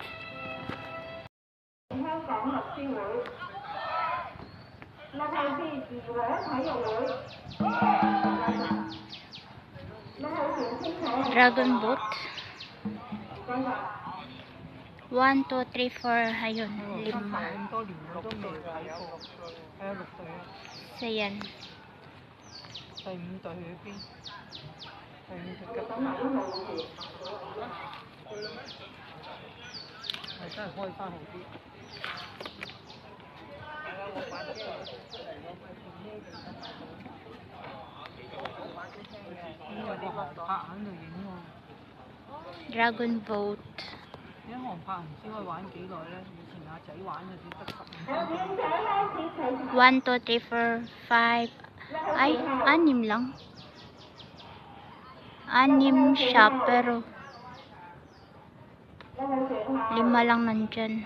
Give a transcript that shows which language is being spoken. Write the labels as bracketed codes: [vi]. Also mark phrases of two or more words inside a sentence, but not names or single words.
[en] Dragon Boat. 1, 2, 3, 4. [tl] Ayun, 5. So, yan. [yue] 第五隊去邊？第五隊急係真係開翻好啲。因為啲航拍喺度影喎。 [en] Dragon Boat. [yue] 啲航拍唔知可以玩幾耐咧？以前阿仔玩嗰啲得15分鐘。 [en] 1, 2, 3, 4, 5. [tl] Ay, 6 lang. 6 siya, pero 5 lang nandyan.